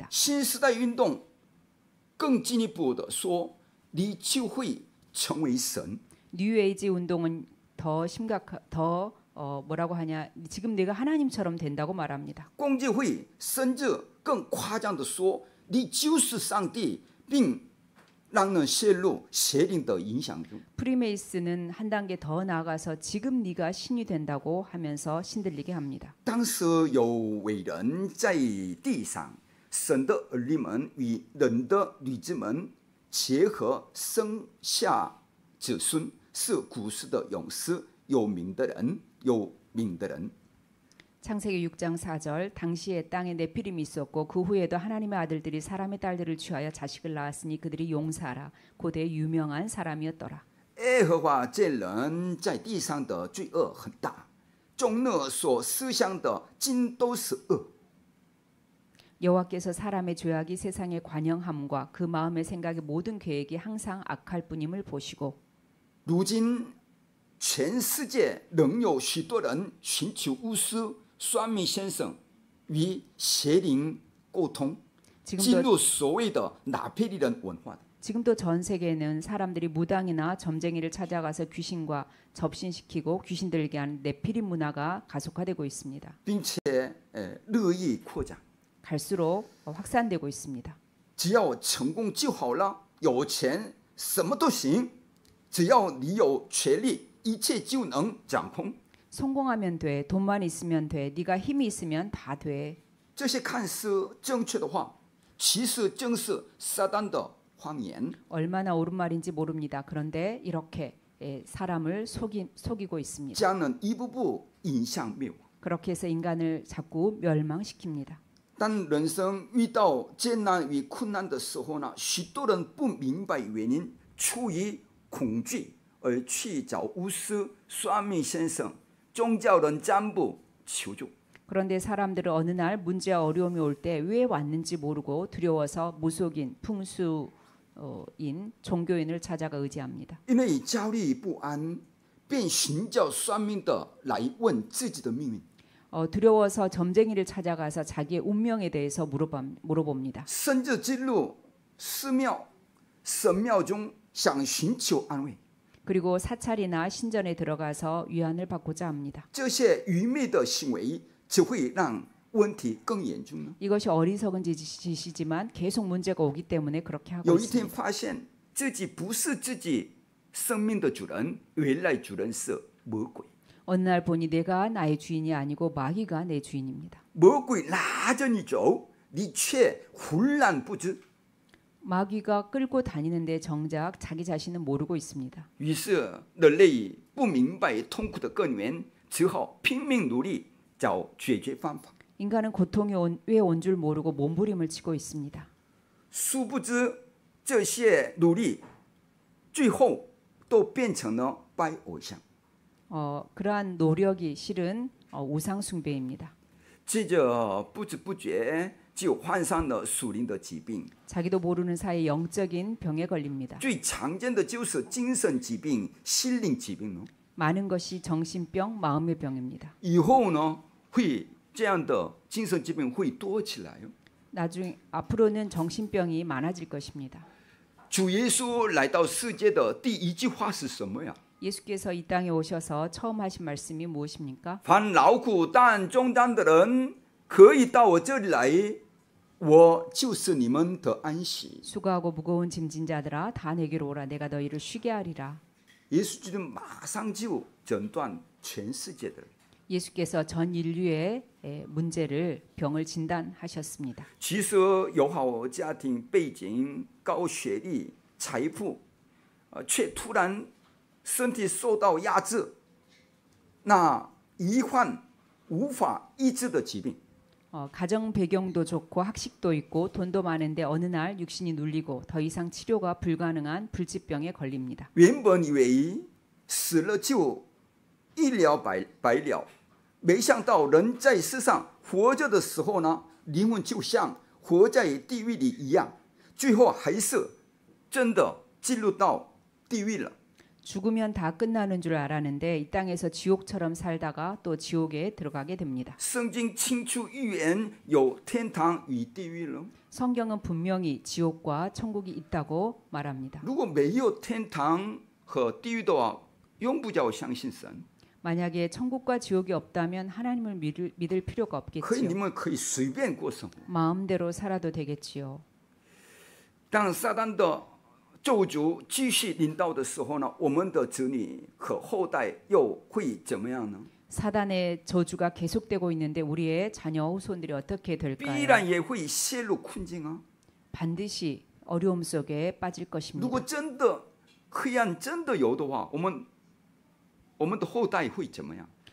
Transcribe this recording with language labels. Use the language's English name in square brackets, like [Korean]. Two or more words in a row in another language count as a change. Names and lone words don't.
[Chinese] 新时代运动更进一步的说，你就会成为神。 [Korean] 뉴에이지 운동은 더 뭐라고 하냐? 지금 내가 하나님처럼 된다고 말합니다. [Chinese] 共济会甚至更夸张的说，你就是上帝，并让人陷入邪灵的影响中。 [Korean] 프리메이슨은 한 단계 더 나아가서 지금 네가 신이 된다고 하면서 신들리게 합니다. [Chinese] 当时有伟人在地上，神的儿女们与人的女子们结合，生下子孙，是古时的勇士，有名的人。 [Korean] 창세기 6장 4절 당시에 땅에 네피림이 있었고 그 후에도 하나님의 아들들이 사람의 딸들을 취하여 자식을 낳았으니 그들이 용사라 고대 유명한 사람이었더라. [Chinese] 耶和华见人在地上的罪恶很大，众人所思想的尽都是恶。 [Korean] 여호와께서 사람의 죄악이 세상의 관영함과 그 마음의 생각의 모든 계획이 항상 악할 뿐임을 보시고 [Chinese] 如今全世界仍有许多人寻求巫师、算命先生与邪灵沟通，进入所谓的拿配利人文化。 [Korean] 지금도 전 세계에는 사람들이 무당이나 점쟁이를 찾아가서 귀신과 접신시키고 귀신들에게 하는 네피림 문화가 가속화되고 있습니다. [Chinese] 并且乐意扩展。 [Korean] 갈수록 확산되고 있습니다. [Chinese] 只要成功就好了，有钱什么都行，只要你有权力，一切就能掌控。 [Korean] 성공하면 돼, 돈만 있으면 돼, 네가 힘이 있으면 다 돼. [Chinese] 这些看似正确的话，其实正是撒旦的谎言。 [Korean] 얼마나 옳은 말인지 모릅니다. 그런데 이렇게 사람을 속이고 있습니다. [Chinese] 将人一步步引向灭亡。 [Korean] 그렇게 해서 인간을 자꾸 멸망시킵니다. [Chinese] 当人生遇到艰难与困难的时候呢，许多人不明白原因，出于恐惧而去找巫师、算命先生、宗教人占卜求助。 [Korean] 그런데 사람들은 어느 날 문제와 어려움이 올 때 왜 왔는지 모르고 두려워서 무속인, 풍수인, 종교인을 찾아가 의지합니다. [Chinese] 因为焦虑不安，便寻找算命的来问自己的命运。 [Korean] 두려워서 점쟁이를 찾아가서 자기의 운명에 대해서 물어봅니다. [Chinese] 甚至进入寺庙、神庙中想寻求安慰。 [Korean] 그리고 사찰이나 신전에 들어가서 위안을 받고자 합니다. [Chinese] 这些愚昧的行为只会让问题更严重呢。 [Korean] 이것이 어리석은 짓이지만 계속 문제가 오기 때문에 그렇게 하고 [Chinese] 有一天 [Korean] 있습니다. [Chinese] 发现自己不是自己生命的主人，原来主人是魔鬼。 [Korean] 어느 날 보니 내가 나의 주인이 아니고 마귀가 내 주인입니다. [Chinese] 魔鬼拉着你走，你却浑然不知。 [Korean] 마귀가 끌고 다니는데 정작 자기 자신은 모르고 있습니다. [Chinese] 于是人类不明白痛苦的根源，只好拼命努力找解决方法。 [Korean] 인간은 고통이 왜 온 줄 모르고 몸부림을 치고 있습니다. [Chinese] 殊不知这些努力最后都变成了拜偶像。 [Korean] 그러한 노력이 실은 우상 숭배입니다. [Chinese] 接着不知不觉就患上了属灵的疾病。 [Korean] 자기도 모르는 사이 영적인 병에 걸립니다. [Chinese] 最常见的就是精神疾病、心灵疾病。 [Korean] 많은 것이 정신병, 마음의 병입니다. [Chinese] 以后呢，会这样的精神疾病会多起来。 [Korean] 나중 앞으로는 정신병이 많아질 것입니다. [Chinese] 主耶稣来到世界的第一句话是什么呀？ [Korean] 예수께서 이 땅에 오셔서 처음 하신 말씀이 무엇입니까? [Chinese] 凡劳苦担重担的人，可以到我这里来，我就是你们的安息。 [Korean] 수고하고 무거운 짐진 자들아 다 내게로 오라 내가 너희를 쉬게 하리라. [Chinese] 耶稣基督马上就诊断全世界的人。 [Korean] 예수께서 전 인류의 문제를 병을 진단하셨습니다. [Chinese] 其实有好家庭背景、高学历、财富，却突然身体受到压制，那罹患无法医治的疾病。 [Korean] 가정 배경도 좋고 학식도 있고 돈도 많은데 어느 날 육신이 눌리고 더 이상 치료가 불가능한 불치병에 걸립니다. [Chinese] 原本以为死了就一了百了，没想到人在世上活着的时候呢，灵魂就像活在地狱里一样，最后还是真的进入到地狱了。 [Korean] 죽으면 다 끝나는 줄 알았는데 이 땅에서 지옥처럼 살다가 또 지옥에 들어가게 됩니다. [Chinese] 圣经清楚预言有天堂与地狱了。 [Korean] 성경은 분명히 지옥과 천국이 있다고 말합니다. [Chinese] 如果没有天堂和地狱的话，用不着相信神。 [Korean] 만약에 천국과 지옥이 없다면 하나님을 믿을 필요가 [Chinese] 可以，你 [Korean] 없겠지요. [Chinese] 们可以随便过生活。 [Korean] 마음대로 살아도 되겠지요. [Chinese] 当撒旦的咒诅继续临到的时候呢，我们的子女和后代又会怎么样呢？ [Korean] 사단의 저주가 계속되고 있는데 우리의 자녀 후손들이 어떻게 [Chinese] 必 [Korean] 될까요? [Chinese] 然也会陷入困境啊！ [Korean] 반드시 어려움 속에 빠질 [Chinese] 如 [Korean] 것입니다. [Chinese] 果真的黑暗真的有的话，我们的后代会怎么样？